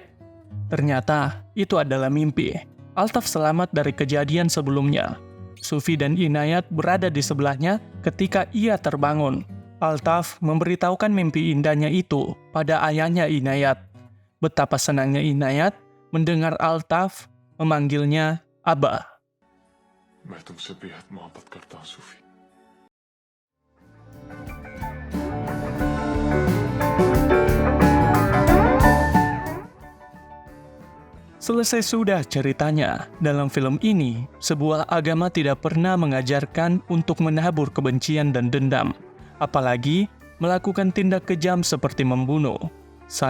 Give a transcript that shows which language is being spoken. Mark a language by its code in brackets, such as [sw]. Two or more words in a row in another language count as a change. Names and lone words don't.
[id] Ternyata, itu adalah mimpi. Altaf selamat dari kejadian sebelumnya. Sufi dan Inayat berada di sebelahnya ketika ia terbangun. Altaf memberitahukan mimpi indahnya itu pada ayahnya Inayat. Betapa senangnya Inayat mendengar Altaf memanggilnya Abah. [hi] मैं तुमसे बेहद मोहब्बत करता हूँ सूफी [id] Selesai sudah ceritanya. Dalam film ini, sebuah agama tidak pernah mengajarkan untuk menabur kebencian dan dendam, apalagi melakukan tindak kejam seperti membunuh.